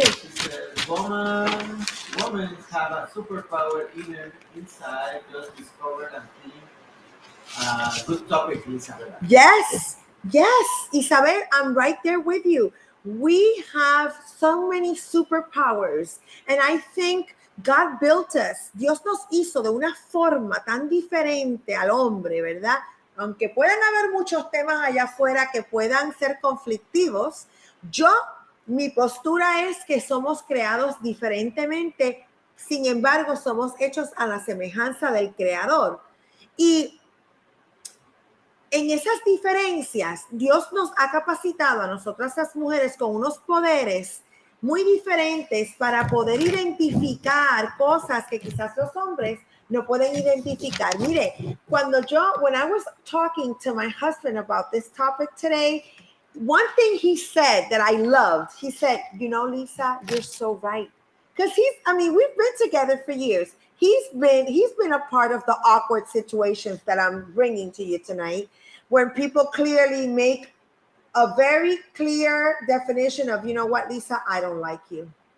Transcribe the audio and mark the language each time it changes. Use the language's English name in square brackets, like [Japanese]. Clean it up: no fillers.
[English] She says, women have a superpower even inside, just discovered and think. Good topic, Isabel. Yes, Isabel, I'm right there with you. We have so many superpowers, and I think God built us. [Spanish] Dios nos hizo de una forma tan diferente al hombre, ¿verdad? Aunque puedan haber muchos temas allá afuera que puedan ser conflictivos, mi postura es que somos creados diferentemente, sin embargo, somos hechos a la semejanza del Creador. Y en esas diferencias, Dios nos ha capacitado a nosotras las mujeres con unos poderes muy diferentes para poder identificar cosas que quizás los hombres no pueden identificar. [English] Mire, when I was talking to my husband about this topic today, one thing he said that I loved, he said, you know, Lisa, you're so right. Because we've been together for years. He's been a part of the awkward situations that I'm bringing to you tonight, when people clearly make a very clear definition of, you know what, Lisa, I don't like you.